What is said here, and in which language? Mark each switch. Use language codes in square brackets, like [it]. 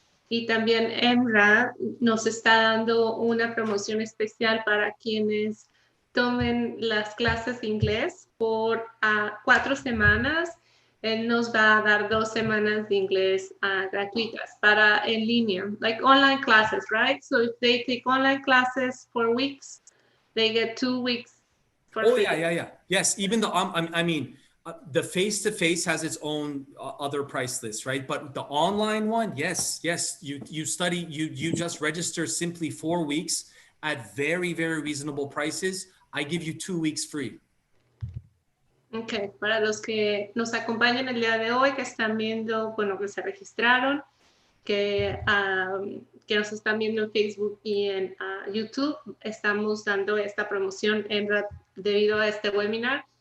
[es] Y también EMRA nos está dando una promoción especial para quienes tomen las clases de inglés por 4 semanas. Él nos va a dar 2 semanas de inglés gratuitas para en línea, [en] like online classes, right? So if they take online classes for weeks, they get 2 weeks for free. Yeah. Yes, even though the face-to-face has its own other price list, right? But the online one, yes, you study, you just register simply 4 weeks at very, very reasonable prices. I give you 2 weeks free. [es] Ok, para los que nos acompañan el día de hoy, que están viendo, que se registraron, que nos están viendo en Facebook y en YouTube, estamos dando esta promoción debido a este webinar.